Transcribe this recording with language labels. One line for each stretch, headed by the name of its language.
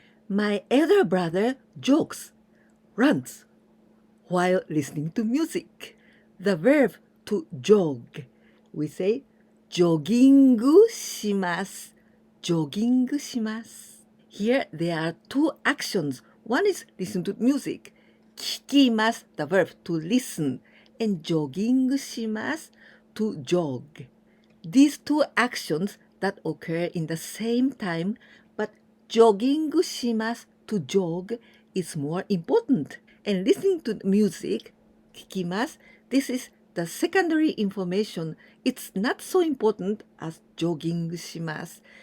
English: My elder brother jokes, runs, while listening to music. The verb to jog, we say,
Japanese: ジョギングします。ジョギングします。
English: Here there are two actions. One is listen to music.
Japanese: 聞きます
English: the verb to listen. And
Japanese: ジョギングします
English: to jog. These two actions that occur in the same time, but
Japanese: ジョギングします
English: to jog is more important. And listening to music,
Japanese: 聞きます,
English: this is the secondary information. It's not so important as
Japanese: ジョギングします.